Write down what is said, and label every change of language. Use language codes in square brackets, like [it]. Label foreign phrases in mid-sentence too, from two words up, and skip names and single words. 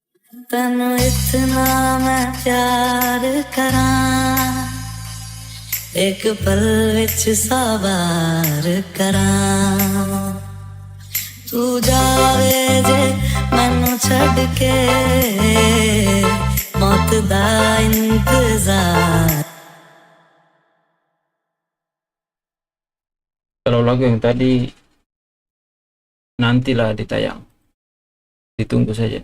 [pa] ਤੈਨੂੰ ਇਤਨਾ ਮੈਂ ਪਿਆਰ ਕਰਾਂ ਇਕ ਪਲ ਵਿਚ ਸਵਾਰ ਕਰਾਂ ਤੂੰ ਜਾਵੇਂ ਜੇ ਮੈਨੂੰ ਛੱਡ ਕੇ ਮੌਤ ਦਾ ਇੰਤਜ਼ਾਰ. [ms] Kalau lagu yang tadi nantilah ditayang. Ditunggu saja.